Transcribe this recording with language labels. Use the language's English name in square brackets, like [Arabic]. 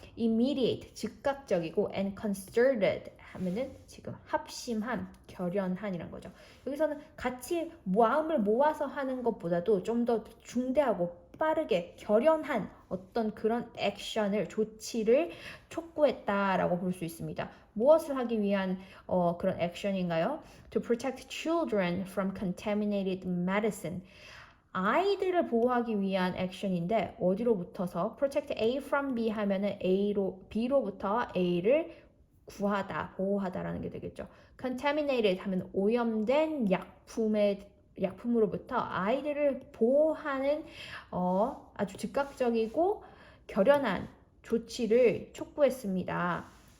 [English] Immediate [Korean] 즉각적이고 [English] and concerted [Korean] 하면은 지금 합심한 결연한이란 거죠. 여기서는 같이 마음을 모아서 하는 것보다도 좀 더 중대하고 빠르게 결연한 어떤 그런 액션을 조치를 촉구했다라고 볼 수 있습니다. 무엇을 하기 위한 그런 액션인가요? [English] To protect children from contaminated medicine. [Korean] 아이들을 보호하기 위한 액션인데 어디로부터서 [English] protect A from B [Korean] 하면은 B로부터 A를 구하다, 보호하다라는 게 되겠죠. [English] contaminated [Korean] 하면 오염된 약품으로부터 아이들을 보호하는 아주 즉각적이고 결연한 조치를 촉구했습니다.